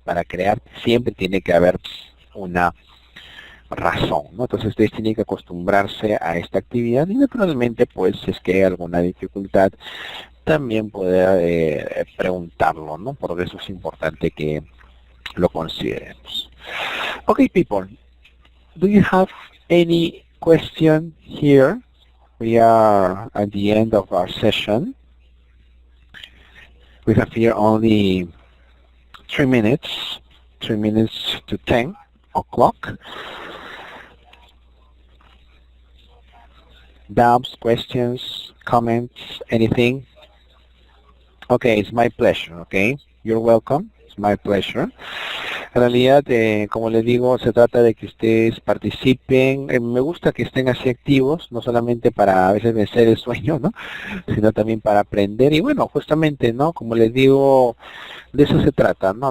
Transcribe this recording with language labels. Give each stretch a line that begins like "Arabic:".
Spanish: Para crear siempre tiene que haber una razón, ¿no? Entonces ustedes tienen que acostumbrarse a esta actividad, y naturalmente, pues, si es que hay alguna dificultad, también poder preguntarlo, ¿no? Por eso es importante que lo consideremos.
English: Okay, people, do you have any question here? We are at the end of our session. We have here only 3 minutes to 10 o'clock. Doubts, questions, comments, anything? Okay, it's my pleasure, okay? You're welcome. It's my pleasure.
Spanish: En realidad, como les digo, se trata de que ustedes participen. Me gusta que estén así activos, no solamente para a veces vencer el sueño, ¿no? Sino también para aprender. Y bueno, justamente, ¿no? Como les digo, de eso se trata, ¿no?